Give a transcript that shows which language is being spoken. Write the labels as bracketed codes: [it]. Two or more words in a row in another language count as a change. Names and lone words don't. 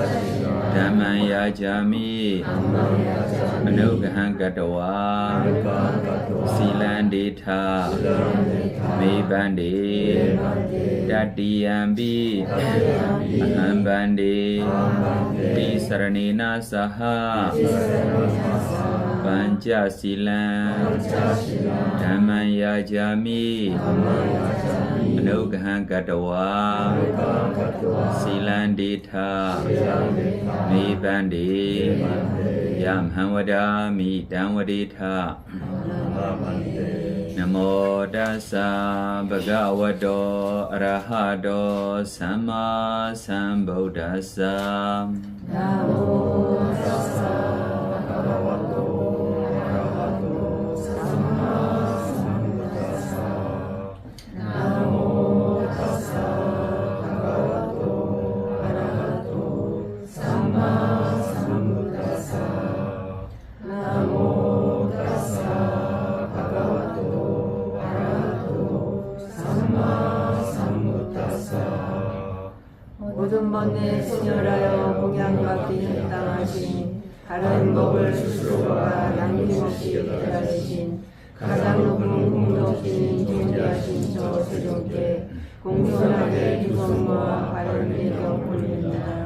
[pi] 담마야자미 아누그한 가다와 실란디타 메반디 다디암비 한반디 이사라네나 사하 반자실람 담마야자미 아누그한 가다와 실란디타 메반디 얌한와다미 단와디타 나모 다사 바가와도 아라하도 삼마 삼부다사 나모 다사 바가와도 아라하도 삼마 삼부다사 나모 다사 바가와도 아라하도 삼마 삼부다사 나모 다사 바가와도 아라하도 삼마 삼부다사 [ko] 모든 번뇌 소멸하여 공양받기 합당하신 바른 법을 스스로가 남김없이 깨달으신 가장 높은 공덕신 존귀하신 저 세종께 공손하게 유성모와 바른 예경 올립니다.